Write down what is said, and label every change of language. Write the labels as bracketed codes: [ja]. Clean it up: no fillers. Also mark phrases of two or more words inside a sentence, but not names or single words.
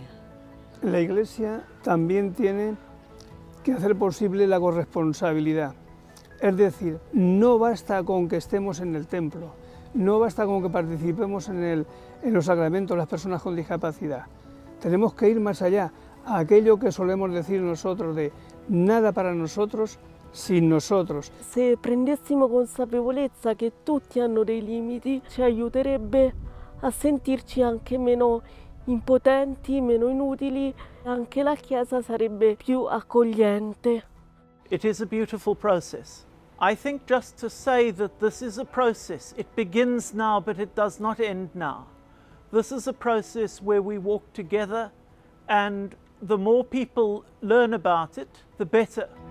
[es] La Iglesia también tiene que hacer posible la corresponsabilidad, es decir, no basta con que estemos en el templo, no basta con que participemos en los sacramentos las personas con discapacidad, tenemos que ir más allá, a aquello que solemos decir nosotros de nada para nosotros sin nosotros. [it] Se prendessimo consapevolezza che tutti hanno dei limiti, ci aiuterebbe a sentirci anche meno impotenti, meno inutili, anche la Chiesa sarebbe più accogliente. [en] It is a beautiful process. I think just to say that this is a process, it begins now but it does not end now. This is a process where we walk together, and the more people learn about it, the better.